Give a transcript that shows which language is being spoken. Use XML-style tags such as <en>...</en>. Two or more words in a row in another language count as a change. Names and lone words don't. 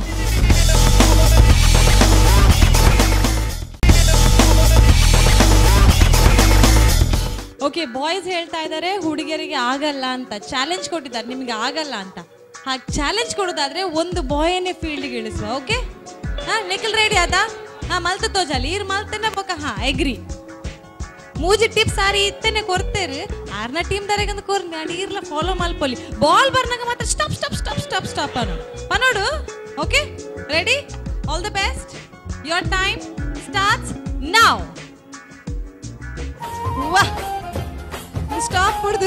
<kn>ಓಕೆ, ಬಾಯ್ಸ್ ಹೇಳ್ತಾ ಇದ್ದಾರೆ ಹುಡುಗಿಯರಿಗೆ ಆಗಲ್ಲ ಅಂತ. ಚಾಲೆಂಜ್ ಕೊಟ್ಟಿದ್ದಾರೆ ನಿಮ್ಗೆ ಆಗಲ್ಲ ಅಂತ. ಹಾಗೆ ಚಾಲೆಂಜ್ ಕೊಡೋದಾದ್ರೆ ಒಂದು ಬಾಯನ್ನೇ ಫೀಲ್ಡ್ಗೆ ಇಳಿಸುವ. ಓಕೆ, ನಿಖಿಲ್ ರೆಡಿ ಆದಾ?</kn> <tcy>ಮಲ್ತ ತೋಜಾಲಿ ಈರ್ ಮಲ್ತನೆ ಬೊಕ. ಎಗ್ರಿ. ಮೂಜಿ ಟಿಪ್ಸ್ ಸಾರಿ ಇತ್ತನೆ ಕೊರ್ತೇರು. ಆರ್ನ ಟೀಮ್ ದಾರೆಗಂದು ಕೊರ್ನಿ ಅಡಿ ಇರ್ಲ ಫಾಲೋ ಮಲ್ಪೊಲಿ. ಬಾಲ್ ಬರ್ನಾಗ ಮಾತ್ರ ಸ್ಟಾಪ್ ಪನೋಡು.</tcy> <en>okay, ready? all the best. your time starts now.</en> <kn>ವಾ, ಸ್ಟಾಪ್ ಕೊಡ್ದು.</kn>